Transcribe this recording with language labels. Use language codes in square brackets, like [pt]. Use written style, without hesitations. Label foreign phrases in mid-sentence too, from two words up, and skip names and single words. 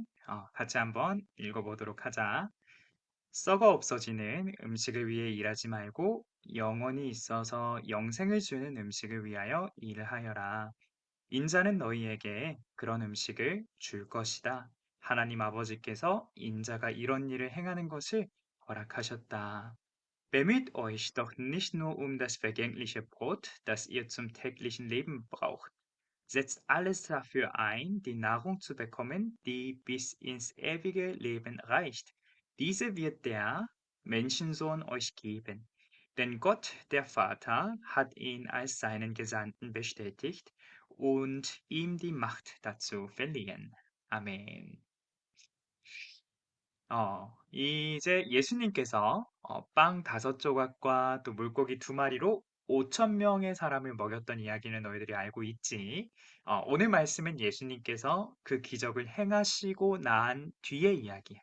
[ko] 같이 한번 읽어보도록 하자. 썩어 없어지는 음식을 위해 일하지 말고 영원히 있어서 영생을 주는 음식을 위하여 일하여라. 인자는 너희에게 그런 음식을 줄 것이다. 하나님 아버지께서 인자가 이런 일을 행하는 것을 허락하셨다. [de] Bemüht euch doch nicht nur um das vergängliche Brot, das ihr zum täglichen Leben braucht. Setzt alles dafür ein, die Nahrung zu bekommen, die bis ins ewige Leben reicht. Diese wird der Menschensohn euch geben. Denn Gott, der Vater, hat ihn als seinen Gesandten bestätigt und ihm die Macht dazu verliehen. Amen. [ko] 이제 예수님께서 빵 5조각과 또 물고기 2마리로 5천 명의 사람을 먹였던 이야기는 너희들이 알고 있지. 오늘 말씀은 예수님께서 그 기적을 행하시고 난 뒤의 이야기야.